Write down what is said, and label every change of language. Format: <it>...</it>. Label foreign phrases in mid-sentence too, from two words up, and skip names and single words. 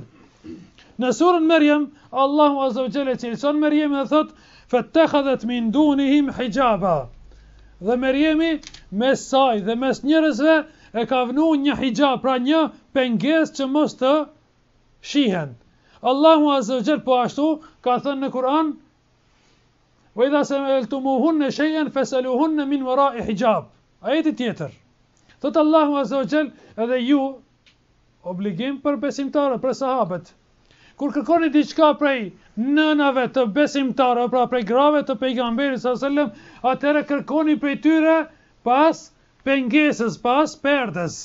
<sq>Në surën Maryam,</sq> <ar>الله عز وجل</ar> <sq>e cilëson Maryam dhe thot</sq> <ar>فاتخذت من دونهم حجابا.</ar> <sq>Dhe Maryami mes saj dhe mes njerëzve e ka vënë një hijab, pra një pengesë që mos të shihen.</sq> <ar>الله عز وجل</ar> <sq>po ashtu ka thënë në Kur'an,</sq> <ar>وإذا سألتموهن شيئا فاسألوهن من وراء حجاب.</ar> <sq>Ajeti tjetër. Thot</sq> <ar>الله عز وجل,</ar> <sq>edhe ju obligim për besimtarët, për sahabët. Kur kërkoni diçka prej nënave të besimtarëve, pra prej grave të pejgamberit</sq> <ar>صلى الله عليه وسلم,</ar> <sq>atëherë kërkoni prej tyre pas pengesës, pas perdes.</sq>